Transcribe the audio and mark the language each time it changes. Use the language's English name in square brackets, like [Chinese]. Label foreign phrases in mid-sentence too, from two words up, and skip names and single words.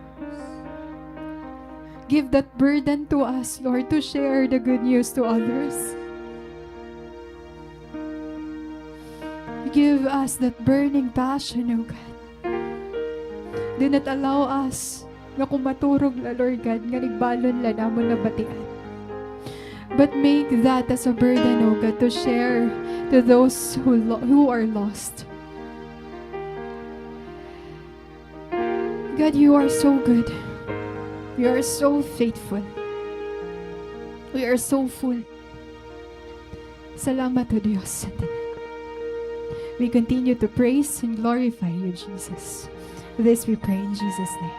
[English] Give that burden to us, Lord, to share the good news to others. Give us that burning passion, O God. Do not allow us [Waray] na kumaturog la, [English] Lord God, [Waray] nga nagbalon la namon na batian. [English] But make that as a burden, O God, to share to those who are lost. God, you are so good. You are so faithful. We are so full. [Waray] Salamat to Diyos. [English] We continue to praise and glorify you, Jesus. This we pray in Jesus' name.